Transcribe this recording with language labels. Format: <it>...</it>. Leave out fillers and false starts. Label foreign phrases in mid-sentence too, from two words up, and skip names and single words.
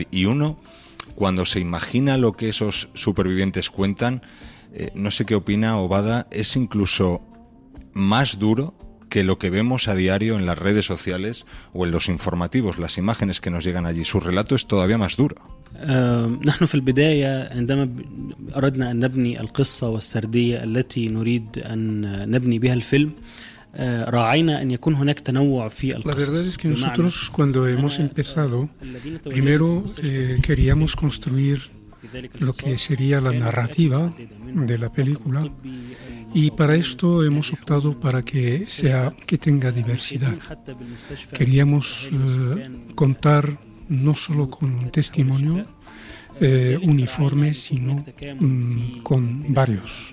<es>Y uno, cuando se imagina lo que esos supervivientes cuentan, no sé qué opina Obada, es incluso más duro que lo que vemos a diario en las redes sociales o en los informativos, las imágenes que nos llegan allí. Su relato es todavía más duro.</es> <ar>نحن في البداية عندما أردنا أن نبني القصة والسردية التي نريد أن نبني بها الفيلم راعينا أن يكون هناك تنوع في القصص.</ar> <es>La verdad es que nosotros cuando hemos empezado, primero queríamos construir lo que sería la narrativa de la película, y para esto hemos optado para que tenga diversidad. Queríamos contar no solo con un testimonio uniforme, sino con varios.</es>